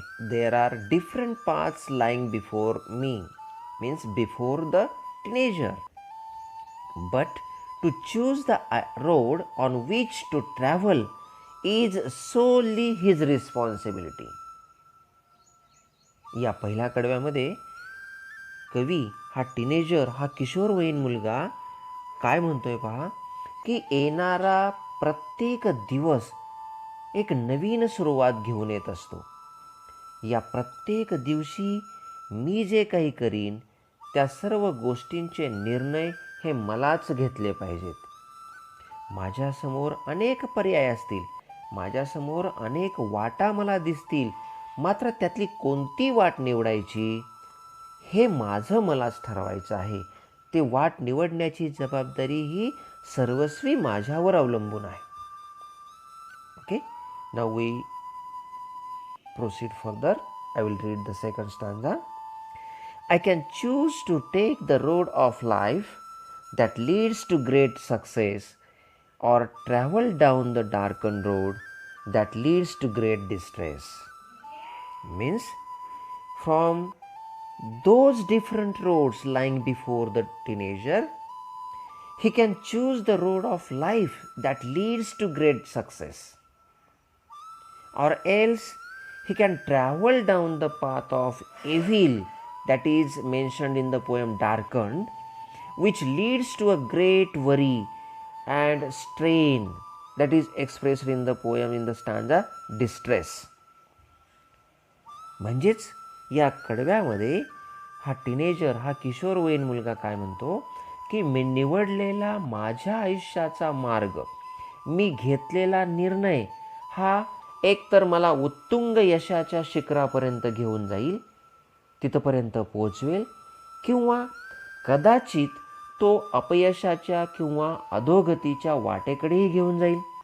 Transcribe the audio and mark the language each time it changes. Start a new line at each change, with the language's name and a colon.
English: There are different paths lying before me, means before the teenager. But to choose the road on which to travel is solely his responsibility.
Marathi: या पहिल्या कडव्यामध्ये कवी हा teenager, हा किशोरवयीन मुलगा काय म्हणतोय पहा, की येणारा प्रत्येक दिवस एक नवीन सुरुवात घेऊन येत असतो. या प्रत्येक दिवशी मी जे काही करीन त्या सर्व गोष्टींचे निर्णय हे मलाच घेतले पाहिजेत. माझ्यासमोर अनेक पर्याय असतील, माझ्यासमोर अनेक वाटा मला दिसतील, मात्र त्यातली कोणती वाट निवडायची हे माझं मलाच ठरवायचं आहे. ते वाट निवडण्याची जबाबदारी ही सर्वस्वी माझ्यावर अवलंबून आहे.
English: Okay, now we proceed further. I will read the second stanza. I can choose to take the road of life that leads to great success, or travel down the darkened road that leads to great distress. Means, from those different roads lying before the teenager, he can choose the road of life that leads to great success, or else he can travel down the path of evil that is mentioned in the poem Darkened, which leads to a great worry and strain that is expressed in the poem in the stanza Distress.
Marathi: म्हणजेच या कडव्यामध्ये हा teenager, हा किशोरवयीन मुलगा काय म्हणतो, की मी निवडलेला माझ्या आयुष्याचा मार्ग, मी घेतलेला निर्णय हा एकतर मला उत्तुंग यशाच्या शिखरापर्यंत घेऊन जाईल, तिथपर्यंत पोहोचवेल, किंवा कदाचित तो अपयशाच्या किंवा अधोगतीच्या वाटेकडेही घेऊन जाईल.